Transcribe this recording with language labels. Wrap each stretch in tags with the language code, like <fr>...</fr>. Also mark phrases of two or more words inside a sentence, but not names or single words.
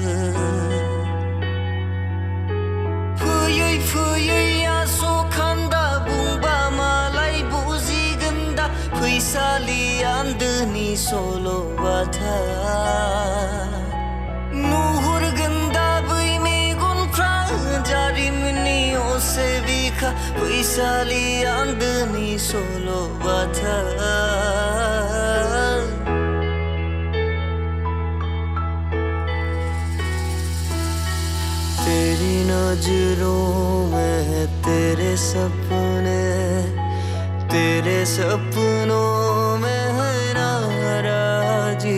<brx>फैयै फैयै आस'खान्दा बुंबा मालाय बुजिगोन दा, फैसालि आन्दोनि सल'बाथा। नुहुरगोन दा बै मेगनफ्रा जारिमिननि असे बिखा, फैसालि आन्दोनि सल'बाथा।</brx> <hi>तेरी नजरों में है तेरे सपने, तेरे सपनों में है नाराजी।</hi>